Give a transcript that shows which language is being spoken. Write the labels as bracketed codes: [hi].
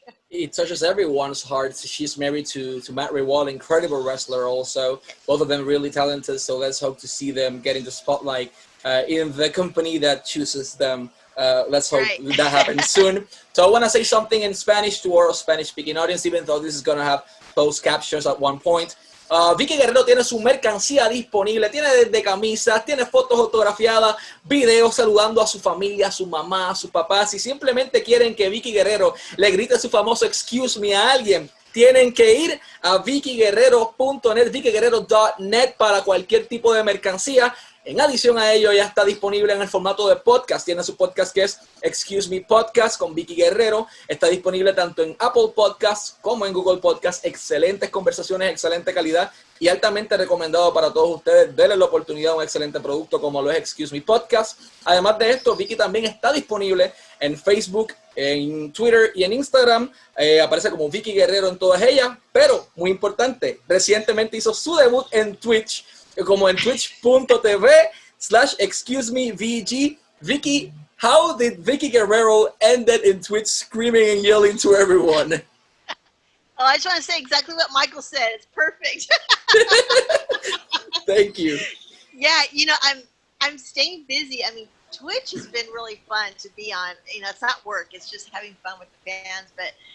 [en] It touches everyone's heart. She's married to Matt Riewoldt, incredible wrestler also. Both of them really talented, so let's hope to see them getting the spotlight in the company that chooses them. Let's hope that happens soon. So I want to say something in Spanish to our Spanish-speaking audience, even though this is going to have closed captions at one point. [es] Vickie Guerrero tiene su mercancía disponible, tiene desde camisas, tiene fotos autografiadas, videos saludando a su familia, a su mamá, a sus papás. Si simplemente quieren que Vickie Guerrero le grite su famoso excuse me a alguien, tienen que ir a VickieGuerrero.net, VickieGuerrero.net para cualquier tipo de mercancía. En adición a ello, ya está disponible en el formato de podcast. Tiene su podcast que es Excuse Me Podcast con Vickie Guerrero. Está disponible tanto en Apple Podcasts como en Google Podcasts. Excelentes conversaciones, excelente calidad y altamente recomendado para todos ustedes. Denle la oportunidad a un excelente producto como lo es Excuse Me Podcast. Además de esto, Vickie también está disponible en Facebook, en Twitter y en Instagram. Aparece como Vickie Guerrero en todas ellas. Pero, muy importante, recientemente hizo su debut en Twitch, como en twitch.tv/excuse-me-VG. [en] Vickie, how did Vickie Guerrero ended in Twitch screaming and yelling to everyone? Oh, I just want to say exactly what Michael said. It's perfect. Thank you. Yeah, I'm staying busy. I mean, Twitch has been really fun to be on. It's not work. It's just having fun with the fans. But